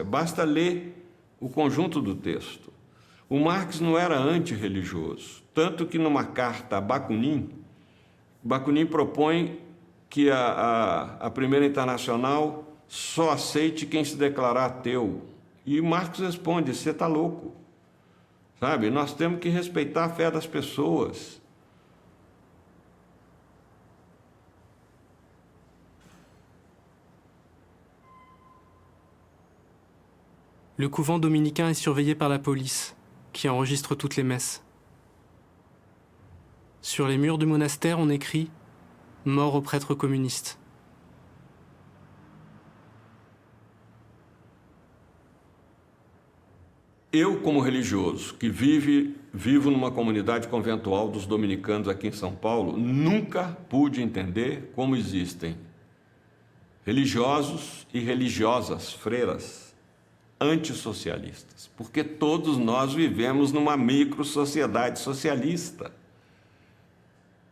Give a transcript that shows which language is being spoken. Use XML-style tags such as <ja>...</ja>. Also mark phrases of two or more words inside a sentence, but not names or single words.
<pt>Basta ler o conjunto do texto. O Marx não era antirreligioso, tanto que numa carta a Bakunin propõe que a Primeira Internacional só aceite quem se declarar ateu. E Marx responde: você está louco. Sabe, nós temos que respeitar a fé das pessoas.</pt> <fr>Le couvent dominicain est surveillé par la police, qui enregistre toutes les messes. Sur les murs du monastère, on écrit « Mort aux prêtres communistes ».</fr> <pt>Eu, como religioso, que vivo numa comunidade conventual dos dominicanos aqui em São Paulo, nunca pude entender como existem religiosos e religiosas, freiras, antissocialistas, porque todos nós vivemos numa micro-sociedade socialista.</pt>